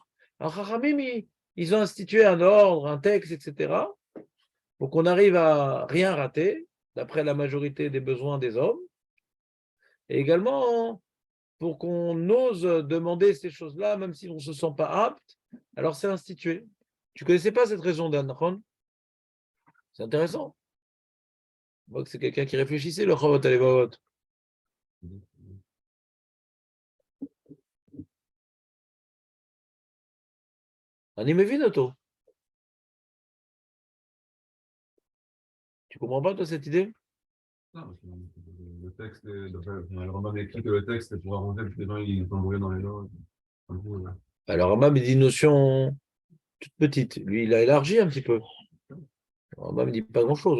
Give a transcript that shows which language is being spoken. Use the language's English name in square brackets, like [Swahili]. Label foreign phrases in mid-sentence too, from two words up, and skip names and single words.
[French] Alors, Chachamim, ils ont institué un ordre, un texte, etc., pour qu'on arrive à rien rater, d'après la majorité des besoins des hommes, et également pour qu'on ose demander ces choses-là, même si on ne se sent pas apte, alors c'est institué. Tu ne connaissais pas cette raison d'Anachon? C'est intéressant. On voit que c'est quelqu'un qui réfléchissait, le Chavot Alevavot. [Hebrew] אני מבין אותו. [French] Tu comprends pas, toi, cette idée? Non, parce que le texte, le Rambam écrit que le texte est pour arranger parce que les gens ils sont embrouillés dans les gens. Alors, Rambam, il dit une notion toute petite. Lui, il a élargi un petit peu. Rambam, il dit pas grand-chose.